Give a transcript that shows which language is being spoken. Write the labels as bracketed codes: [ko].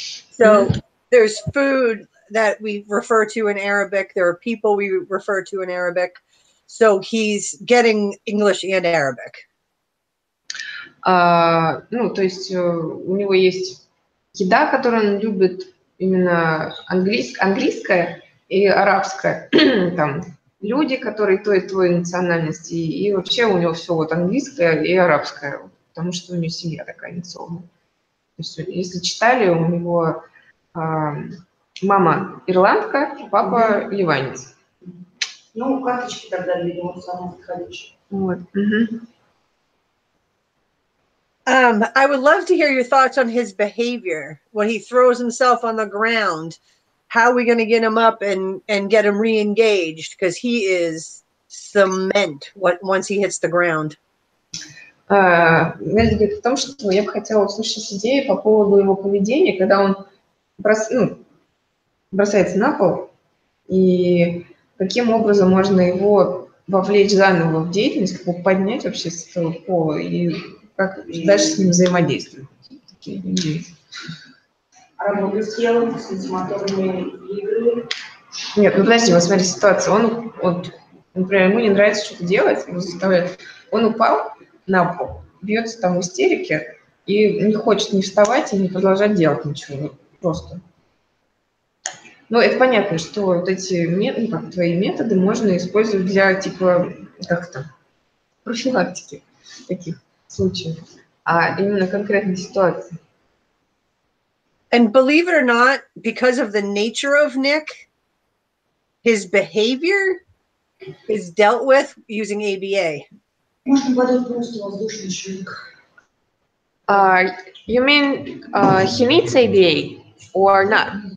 [en] So there's food that we refer to in Arabic. There are people we refer to in Arabic. So he's getting English and Arabic. [ru] Ну, то есть у него есть еда, которую он любит, именно английская и арабская. Там люди, которые той и той национальности, и вообще у него все вот английское и арабское, потому что у него семья такая нецелая. То есть, если читали, у него мама ирландка, папа ливанец. Ну, карточки тогда для него самые подходящие. Вот. [en] I would love to hear your thoughts on his behavior when he throws himself on the ground. How are we going to get him up and get him re-engaged? Because he is cement once he hits the ground. [ru] Meredith говорит о том, что я бы хотела услышать идеи по поводу его поведения, когда он бросается на пол, и каким образом можно его вовлечь заново в деятельность, как его поднять вообще с этого пола, и как дальше с ним взаимодействовать. Такие идеи. Работа с телом, сенсомоторные игры. Нет, ну подожди, вот смотри, ситуация. Он, например, ему не нравится что-то делать, его заставляет. Он упал на пол, бьется там в истерике и не хочет ни вставать и не продолжать делать ничего. Просто. Ну, это понятно, что вот эти твои методы можно использовать для, типа, как-то, профилактики таких случаев, а именно конкретной ситуации. [en] And believe it or not, because of the nature of Nick, his behavior is dealt with using ABA. You mean he needs ABA or not?